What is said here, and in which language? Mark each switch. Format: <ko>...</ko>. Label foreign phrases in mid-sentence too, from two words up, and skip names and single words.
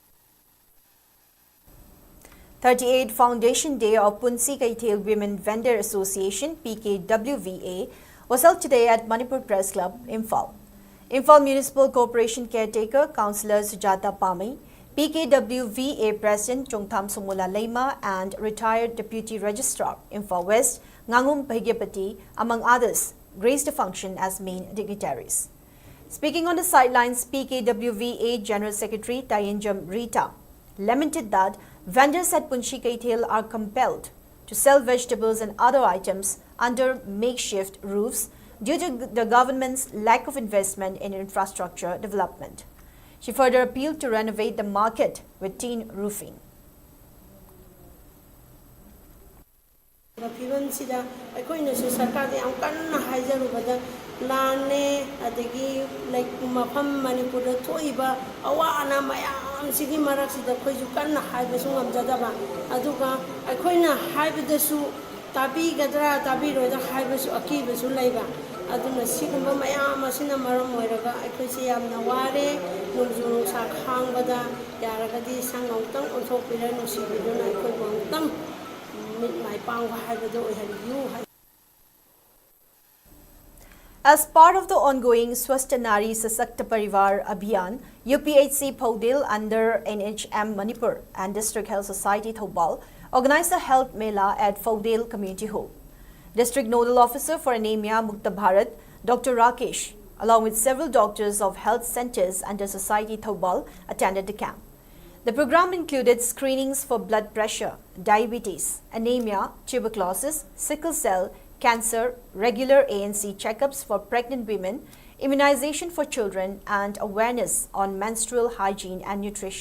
<en>38th Foundation Day of Punsi Kaithel Women Vendor Association PKWVA was held today at Manipur Press Club, Imphal. Imphal Municipal Corporation Caretaker Councillor Sujata Pami, PKWVA President Chongtham Sumula Leima and retired Deputy Registrar Imphal West Ngangum Bhagyapati, among others, graced the function as main dignitaries. Speaking on the sidelines, PKWVA General Secretary Tayenjam Rita lamented that vendors at Punshi Kaithel are compelled to sell vegetables and other items under makeshift roofs due to the government's lack of investment in infrastructure development. She further appealed to renovate the market with tin roofing.</en> <mni>ꯐꯤꯕꯝꯁꯤꯗ ꯑꯩꯈꯣꯏꯅꯁꯨ ꯁꯔꯀꯥꯔꯗ ꯌꯥꯝ ꯀꯟꯅ ꯍꯥꯏꯖꯔꯨꯕꯗ ꯂꯥꯟꯅꯦ ꯑꯗꯒꯤ ꯃꯐꯝ ꯃꯅꯤꯄꯨꯔꯗ ꯊꯣꯛꯏꯕ ꯑꯋꯥ ꯑꯅꯥ ꯃꯌꯥꯝꯁꯤꯒꯤ ꯃꯔꯛꯁꯤꯗ ꯑꯩꯈꯣꯏꯁꯨ ꯀꯟꯅ ꯍꯥꯏꯕꯁꯨ ꯉꯝꯖꯗꯕ ꯑꯗꯨꯒ ꯑꯩꯈꯣꯏꯅ ꯍꯥꯏꯕꯗꯁꯨ ꯇꯥꯕꯤꯒꯗ꯭ꯔꯥ ꯇꯥꯕꯤꯔꯣꯏꯗ꯭ꯔꯥ ꯍꯥꯏꯕꯁꯨ ꯑꯀꯤꯕꯁꯨ ꯂꯩꯕ ꯑꯗꯨꯅ ꯁꯤꯒꯨꯝꯕ ꯃꯌꯥꯝ ꯑꯁꯤꯅ ꯃꯔꯝ ꯑꯣꯏꯔꯒ ꯑꯩꯈꯣꯏꯁꯦ ꯌꯥꯝꯅ ꯋꯥꯔꯦ ꯅꯣꯡꯖꯨ ꯅꯨꯡꯁꯥ ꯈꯥꯡꯕꯗ ꯌꯥꯔꯒꯗꯤ ꯁꯪ ꯑꯃꯨꯛꯇꯪ ꯑꯣꯟꯊꯣꯛꯄꯤꯔ ꯅꯨꯡꯁꯤꯕꯤꯗꯨꯅ ꯑꯩꯈꯣꯏꯕꯨ ꯑꯃꯨꯛꯇꯪ</mni> <en>As part of the ongoing Swasth Nari Sasakta Parivar Abhiyan, UPHC Phaudil under NHM Manipur and District Health Society Thobal organized a health mela at Phaudil Community Hall. District Nodal Officer for Anemia Mukta Bharat, Dr. Rakesh, along with several doctors of health centers under Society Thobal, attended the camp. The program included screenings for blood pressure, diabetes, anemia, tuberculosis, sickle cell, cancer, regular ANC checkups for pregnant women, immunization for children, and awareness on menstrual hygiene and nutrition.</en>